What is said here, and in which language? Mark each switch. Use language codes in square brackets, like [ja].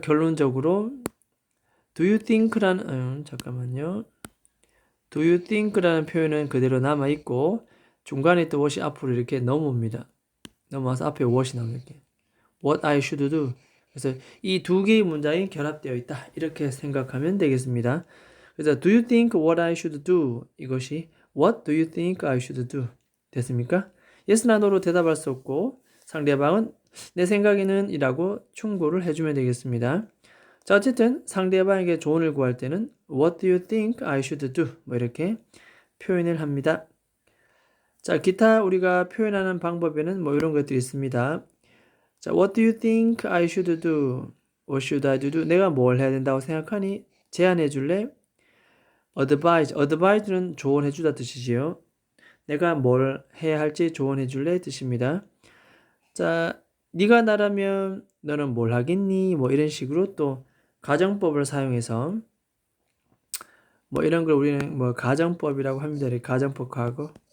[ko] 결론적으로 [en] do you think [ko] 라는 잠깐만요. [en] do you think [ko] 라는 표현은 그대로 남아 있고 중간에 또 what이 앞으로 이렇게 넘어옵니다. 넘어와서 앞에 what이 나오는 이렇게 [en] what I should do. [ko] 그래서 이 두 개의 문장이 결합되어 있다. 이렇게 생각하면 되겠습니다. 그래서 [en] do you think what I should do? [ko] 이것이 [en] what do you think I should do? [ko] 됐습니까? yes나 no로 대답할 수 없고 상대방은 내 생각에는 이라고 충고를 해주면 되겠습니다. 자, 어쨌든 상대방에게 조언을 구할 때는 [en] what do you think I should do? [ko] 뭐 이렇게 표현을 합니다. 자, 기타 우리가 표현하는 방법에는 뭐 이런 것들이 있습니다. [en] 자, what do you think I should do? What should I do? [ko] 내가 뭘 해야 된다고 생각하니? 제안해 줄래? advise. advise는 조언해 주다 뜻이지요. 내가 뭘 해야 할지 조언해 줄래 뜻입니다. 자, 네가 나라면 너는 뭘 하겠니? 뭐 이런 식으로 또 가정법을 사용해서 뭐 이런 걸 우리는 뭐 가정법이라고 합니다. 가정법 과거.